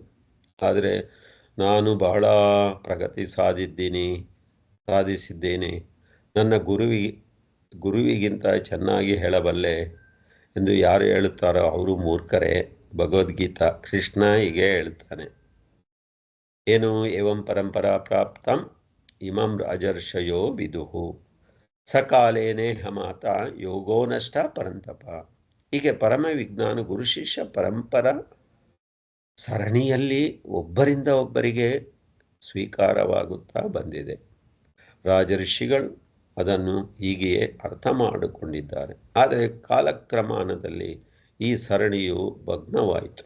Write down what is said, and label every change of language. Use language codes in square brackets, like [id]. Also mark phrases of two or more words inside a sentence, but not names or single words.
[kn] ಆದರೆ ನಾನು ಬಹಳ ಪ್ರಗತಿ ಸಾಧಿಸಿದ್ದೇನೆ, ನನ್ನ ಗುರುವಿಗಿಂತ ಚೆನ್ನಾಗಿ ಹೇಳಬಲ್ಲೆ ಎಂದು ಯಾರು ಹೇಳುತ್ತಾರೋ ಅವರು ಮೂರ್ಖರೇ. ಭಗವದ್ಗೀತಾ ಕೃಷ್ಣ ಹೀಗೆ ಹೇಳ್ತಾನೆ, ಏನು [sa] ಏವಂ ಪರಂಪರಾ ಪ್ರಾಪ್ತಂ ಇಮಂ ರಾಜರ್ಷಯೋ ವಿದುಹು ಸಕಾಲೇನೇ ಹಮಾತ ಯೋಗೋ ನಷ್ಟ ಪರಂತಪ. [kn] ಹೀಗೆ ಪರಮ ವಿಜ್ಞಾನ ಗುರು ಶಿಷ್ಯ ಪರಂಪರ ಸರಣಿಯಲ್ಲಿ ಒಬ್ಬರಿಂದ ಒಬ್ಬರಿಗೆ ಸ್ವೀಕಾರವಾಗುತ್ತಾ ಬಂದಿದೆ. ರಾಜಋಷಿಗಳು ಅದನ್ನು ಹೀಗೆಯೇ ಅರ್ಥ ಮಾಡಿಕೊಂಡಿದ್ದಾರೆ. ಆದರೆ ಕಾಲಕ್ರಮಾನದಲ್ಲಿ ಈ ಸರಣಿಯು ಭಗ್ನವಾಯಿತು.